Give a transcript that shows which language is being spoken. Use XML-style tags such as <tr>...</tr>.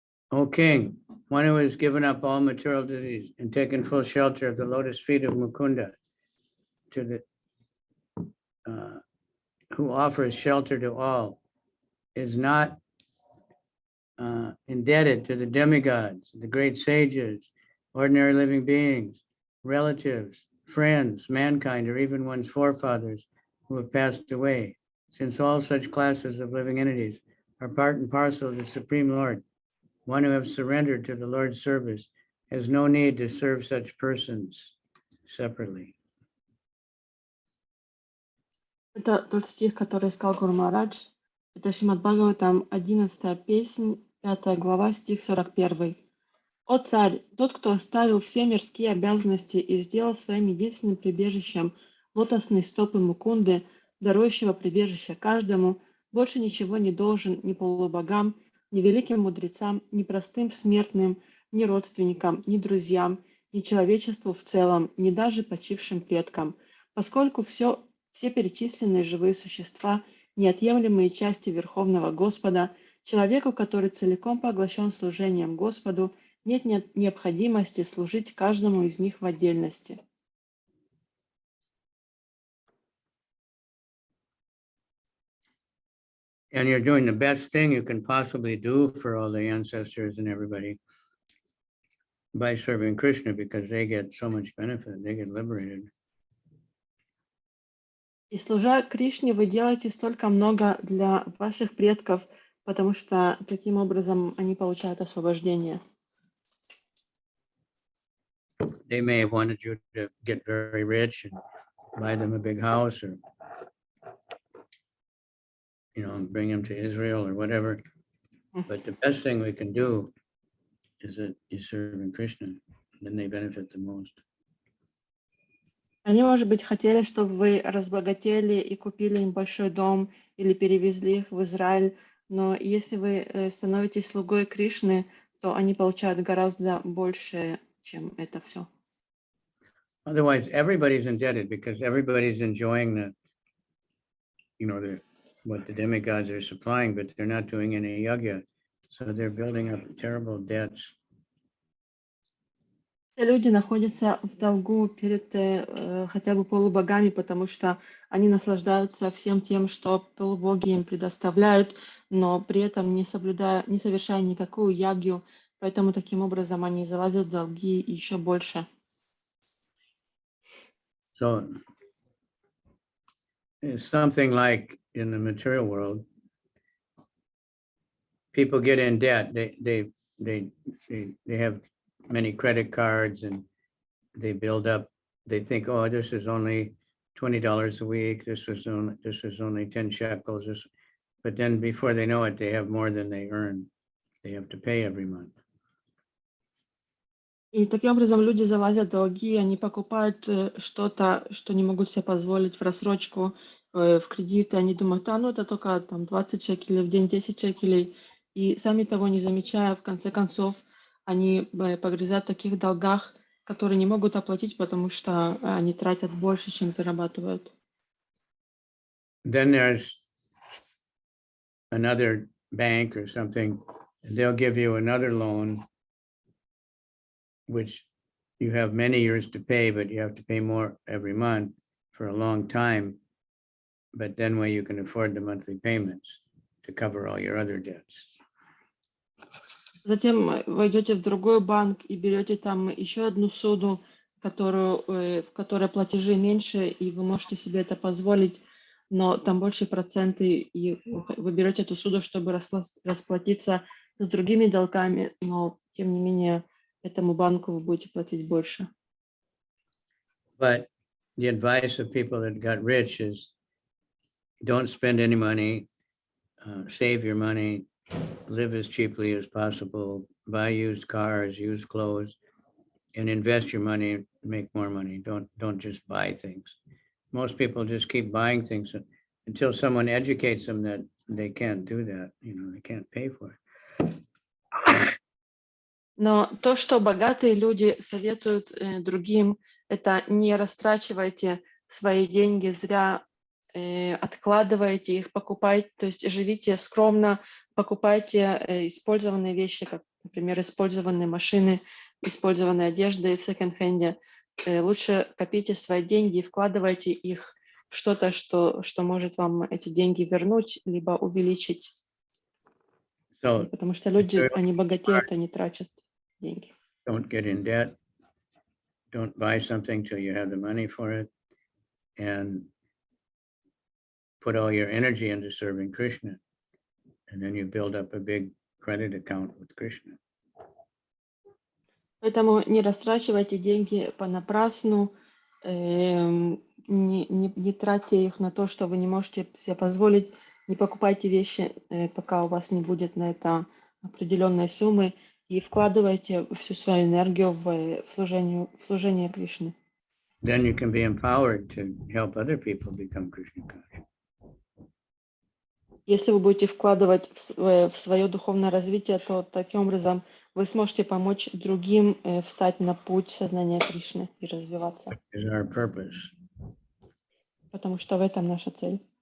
<en>O king, one who has given up all material duties and taken full shelter of the lotus feet of Mukunda, who offers shelter to all, is not indebted to the demigods, the great sages, ordinary living beings, relatives, friends, mankind, or even one's forefathers who have passed away, since all such classes of living entities are part and parcel of the Supreme Lord. One who has surrendered to the Lord's service has no need to serve such persons separately.</en> <ru>Это тот стих, который сказал Гуру Махарадж. Это Шримад Бхагаватам, 11 песнь, 5 глава, стих 41. «О царь, тот, кто оставил все мирские обязанности и сделал своим единственным прибежищем лотосные стопы Мукунды, дарующего прибежище каждому, больше ничего не должен ни полубогам, ни великим мудрецам, ни простым смертным, ни родственникам, ни друзьям, ни человечеству в целом, ни даже почившим предкам, поскольку все перечисленные живые существа – неотъемлемые части Верховного Господа, человеку, который целиком поглощен служением Господу, нет необходимости служить каждому из них в отдельности».</ru> <en>And you're doing the best thing you can possibly do for all the ancestors and everybody by serving Krishna, because they get so much benefit, they get liberated.</en> <ru>И служа Кришне, вы делаете столько много для ваших предков, потому что таким образом они получают освобождение.</ru> <en>They may have wanted you to get very rich and buy them a big house, or bring them to Israel or whatever. But the best thing we can do is that you serve Krishna, then they benefit the most.</en> <ru>Они, может быть, хотели, чтобы вы разбогатели и купили им большой дом или перевезли их в Израиль, но если вы становитесь слугой Кришны, то они получают гораздо больше, чем это все.</ru> <en>Otherwise, everybody's indebted because everybody's enjoying what the demigods are supplying, but they're not doing any yajna, so they're building up terrible debts.</en> <ru>Все люди находятся в долгу перед хотя бы полубогами, потому что они наслаждаются всем тем, что полубоги им предоставляют, но при этом не совершая никакую ягью, поэтому таким образом они залазят в долги еще больше.</ru> <en>So it's something like in the material world, people get in debt. They have many credit cards and they build up. They think, oh, this is only $20 a week. This is only 10 shekels. But then before they know it, they have more than they earn. They have to pay every month.</en> <ru>И таким образом люди залазят в долги, они покупают что-то, что не могут себе позволить в рассрочку, в кредиты. Они думают, это только там 20 шекелей в день, 10 шекелей. И сами того не замечая, в конце концов, они погрязают в таких долгах, которые не могут оплатить, потому что они тратят больше, чем зарабатывают.</ru> <en>Then there's another bank or something, and they'll give you another loan, which you have many years to pay, but you have to pay more every month for a long time. But then where you can afford the monthly payments to cover all your other debts.</en> <ru>Затем вы идете в другой банк и берете там еще одну суду, в которой платежи меньше, и вы можете себе это позволить, но там больше проценты, и вы берете эту суду, чтобы расплатиться с другими долгами, но тем не менее этому банку вы будете платить больше.</ru> <en>But the advice of people that got rich is don't spend any money, save your money, live as cheaply as possible, buy used cars, used clothes, and invest your money, make more money. Don't just buy things. Most people just keep buying things until someone educates them that they can't do that, they can't pay for it.</en> <ru>Но то, что богатые люди советуют другим, это не растрачивайте свои деньги зря, откладывайте их, покупайте, то есть живите скромно, покупайте использованные вещи, как, например, использованные машины, использованные одежды в секонд-хенде. Лучше копите свои деньги и вкладывайте их в что-то, что может вам эти деньги вернуть, либо увеличить. Потому что люди, они богатеют, они тратят деньги.</ru> <en>Don't get in debt. Don't buy something till you have the money for it. And put all your energy into serving Krishna. And then you build up a big credit account with Krishna.</en> <ru>Поэтому не растрачивайте деньги понапрасну, не тратьте их на то, что вы не можете себе позволить, не покупайте вещи, пока у вас не будет на это определенной суммы, и вкладывайте всю свою энергию в служение Кришне.</ru> <en>Then you can be empowered to help other people become Krishna conscious.</en> <ru>Если вы будете вкладывать в свое духовное развитие, то таким образом вы сможете помочь другим встать на путь сознания Кришны и развиваться.</ru> <en>Is our purpose.</en> <ru>Потому что в этом наша цель.</ru>